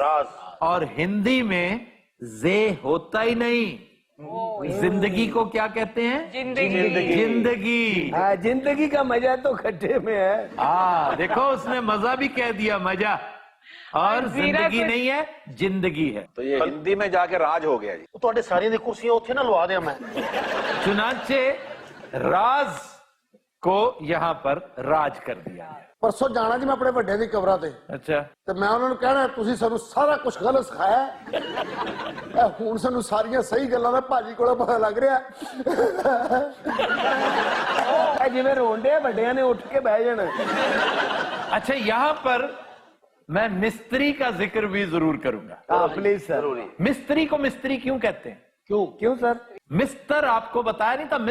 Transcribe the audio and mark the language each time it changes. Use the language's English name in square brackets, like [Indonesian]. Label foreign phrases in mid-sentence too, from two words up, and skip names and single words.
[Urdu] اور ہندی میں زے ہوتا ہی نہیں۔ زندگی کو کیا کہتے ہیں؟ زندگی۔ زندگی کا مزہ تو کھٹے میں ہے۔ دیکھو اس نے مزہ بھی کہہ دیا، مزہ، اور زندگی نہیں ہے، زندگی ہے۔ تو یہ ہندی میں جا کے راج ہو گیا جی۔ [Punjabi] تہاڈے ساری دی کرسیاں اوتھے نہ لوا دیاں میں۔ [Urdu] چنانچہ راز کو یہاں پر راج کر دیا۔ [Punjabi] پرسوں جانا جی میں اپنے بڑے دی قبراں تے، [Urdu] اچھا، [Punjabi] تے میں [Urdu] انہوں نے [Punjabi] کہنا تسی سانو سارا کچھ غلط سکھایا ہے، ہن سانو ساریاں صحیح گلاں دا بھاجی کولوں پتہ لگ رہا ہے۔ جی میں رونڈے بڑیاں نے اٹھ کے بہ جانا۔ [Urdu] اچھا یہاں پر میں مستری کا ذکر بھی ضرور کروں گا۔ [English] Please sir. [Urdu] مستری کو مستری کیوں کہتے ہیں؟ کیوں سر؟ مستر آپ کو بتایا نہیں تھا؟